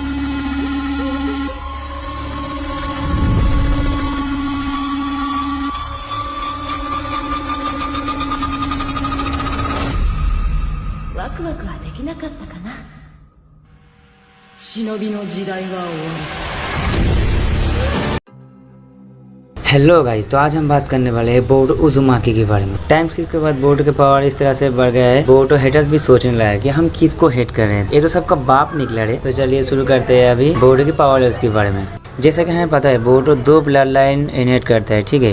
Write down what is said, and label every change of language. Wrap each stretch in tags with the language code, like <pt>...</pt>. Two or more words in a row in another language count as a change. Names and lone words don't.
<ja>ワクワクはできなかったかな。忍びの時代は終わる。</ja> <en>hello guys,</en> <hi>तो आज हम बात करने वाले हैं बोरुटो उज़ुमाकी के बारे में।</hi> <en>time skip</en> <hi>के बाद बोरुटो के पावर इस तरह से बढ़ गया है, बोरुटो हेटर्स भी सोचने लगा कि हम किसको हेट कर रहे हैं, ये तो सबका बाप निकला रे। तो चलिए शुरू करते हैं अभी बोरुटो की पावर उसके बारे में। जैसा कि हमें पता है बोरुटो दो</hi> <en>blood line inherit</en> <hi>करता है, ठीक है।</hi>